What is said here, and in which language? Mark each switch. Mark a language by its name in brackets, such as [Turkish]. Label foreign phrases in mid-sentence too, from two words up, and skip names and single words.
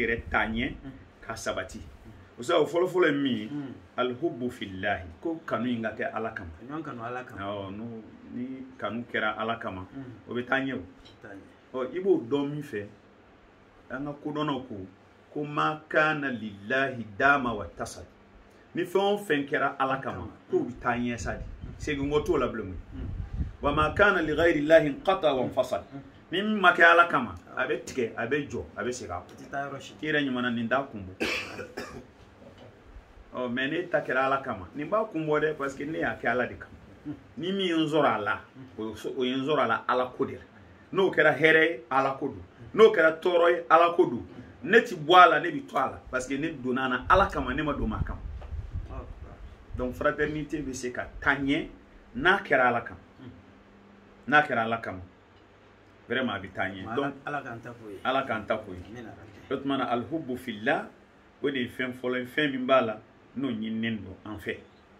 [Bambara] yɛrɛ taa ɲɛ k'a sabati o sabu fɔlɔfɔlɔ ye min ye [Arabic] الحب في الله [Bambara] ko kanu in ka kɛ ala kama ni kanu kɛra ala kama o bɛ taa ɲɛ o i b'o dɔn min fɛ an ka kodɔnnaw ko [Arabic] ما كان لله دام وتسد [Bambara] ni fɛn o fɛn kɛra ala kama ko bɛ taa ɲɛ sa de segin ko t'o la bilen wa [Arabic] ما كان لغير الله قطع وفسد [Bambara] ni min ma kɛ ala kama a bɛ tigɛ a bɛ jɔ a bɛ segin a kɔ i yɛrɛ ɲuman nin t'a kun bɔ mais ne ta kɛra ala kama nin b'a kun bɔ dɛ [French] parce que [Bambara] ne y'a kɛ ala de kama ni min ye n sɔrɔ a la o ye n sɔrɔ a la ala ko de la n'o kɛra hɛrɛ ye ala ko don n'o kɛra tɔɔrɔ ye ala ko don ne ti bɔ a la ne bi to a la [French] parce que [Bambara] ne donna a la ala kama ne ma don maa kama [French] donc fraternité [Bambara] bɛ se ka taa ɲɛ n'a kɛra ala kama n'a kɛra ala kama vraiment a bɛ taa ɲɛ donc ala k'an ta fo ye o tuma na [Arabic] الحب في الله [Bambara] o de ye fɛn fɔlɔ ye fɛn min b'a la n'o ɲininen don an fɛ